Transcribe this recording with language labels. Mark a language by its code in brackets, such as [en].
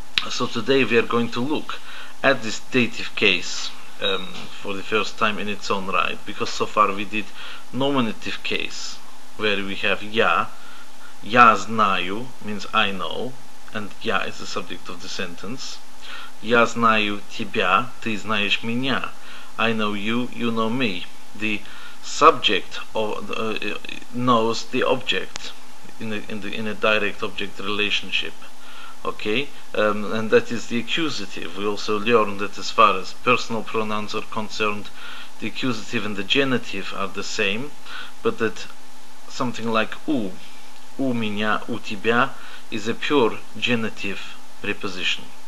[en] So today we are going to look at this dative case for the first time in its own right, because so far we did nominative case, where we have [ru] я знаю [en] means I know, and я is the subject of the sentence. [ru] Я знаю тебя, ты знаешь меня. [en] I know you, you know me. The subject knows the object in a direct object relationship. Okay, and that is the accusative. We also learned that as far as personal pronouns are concerned, the accusative and the genitive are the same, but that something like [ru] у меня, у тебя [en] is a pure genitive preposition.